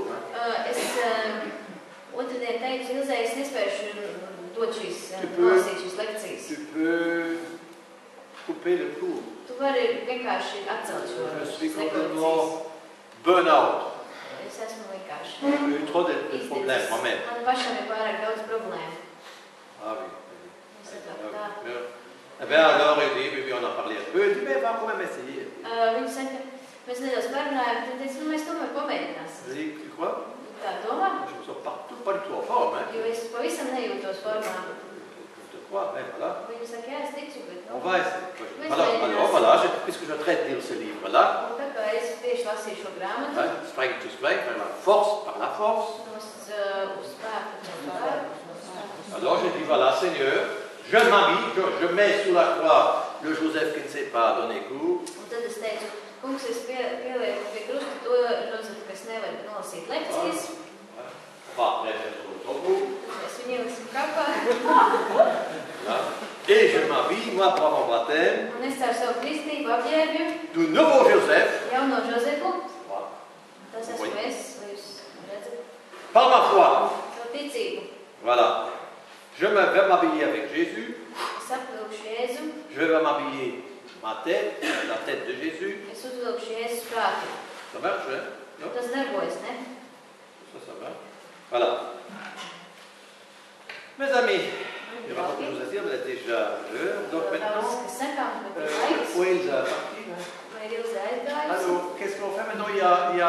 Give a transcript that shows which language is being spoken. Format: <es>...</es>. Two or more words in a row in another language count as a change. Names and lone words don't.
<fr>Hein.</fr> <lv>Es otrdien teicu Ilzei, es nespēšu dot šīs,</lv> <fr>Tu peux-</fr> <lv>lasīt šīs lekcijas.</lv> <fr>Tu peux couper le cours.</fr> <lv>Tu vari vienkārši atcelt šo</lv> <fr>Je suis</fr> <lv>lekcijas.</lv> <fr>complètement burn-out.</fr> <lv>Es esmu vienkārši</lv> <fr>J'ai eu trop de problèmes</fr> <lv>izdecis.</lv> <fr>moi-même.</fr> <lv>Man pašam ir pārāk daudz problēmu.</lv> <fr>Ah oui.</fr> <lv>Es saprotu tā.</lv> <fr>Eh bien, alors, il dit, on en parlait un peu. Il dit, mais va quand même essayer.</fr> <lv>Viņi saka, mēs nedaudz parunājam, tad es, mēs tomēr pamēģināsim.</lv> <fr>Je dis, tu crois?</fr> <lv>Tā domā,</lv> <fr>Je me sens pas du tout en forme. Hein.</fr> <lv>jo es pavisam nejūtos formā.</lv> <fr>Je te crois, mais voilà.</fr> <lv>Viņi saka, jā, es ticu, bet</lv> <fr>On</fr> <lv>nu,</lv> <fr>va essayer. Oui, Alors, c'est- voilà, puisque je traite de lire ce livre-là,</fr> <lv>un tā kā es tieši lasīju šo grāmatu,</lv> <fr>hein,</fr> <en>strength to strength,</en> <fr>la force par la force.</fr> <lv>uz spēku caur spēku.</lv> <fr>Alors, je dis, voilà, Seigneur, je m'habille, je mets sous la croix le Joseph qui ne sait pas donner cours.</fr> <lv>Un tad es teicu, kungs, es pielieku pie krusta to Jozefu, kas nevar nolasīt lekcijas,</lv> <fr>On va après faire le tombeau.</fr> <lv>tad mēs viņu ieliksim kapā.</lv> <fr>Voilà. Et je m'habille, moi, pour mon baptême,</fr> <lv>Un es caur savu kristību apģērbju</lv> <fr>du nouveau Joseph,</fr> <lv>jauno Jozefu.</lv> <fr>voilà,</fr> <lv>Tas esmu</lv> <fr>Oui.</fr> <lv>es, lai jūs redzat,</lv> <fr>par ma foi.</fr> <lv>savu ticību.</lv> <fr>Voilà. Je vais m'habiller avec Jésus.</fr> <lv>Es apvilkšu Jēzu,</lv> <fr>Je vais m'habiller ma tête, la tête de Jésus.</fr> <lv>es uzvilkšu Jēzus prātu.</lv> <fr>Ça marche, hein? Non?</fr> <lv>Tas darbojas, ne?</lv> <fr>Ça marche. Voilà. Mes amis, il y aura beaucoup de choses à dire, mais il est déjà l'heure. Donc</fr> <lv>Daudz,</lv> <fr>maintenant,</fr> <lv>kas sakām, bet ir laiks.</lv> <fr>où est Elsa partie, hein?</fr> <lv>Vai ir Ilze aizgājusi?</lv> <fr>Alors, qu'est-ce qu'on fait maintenant? Il y a</fr>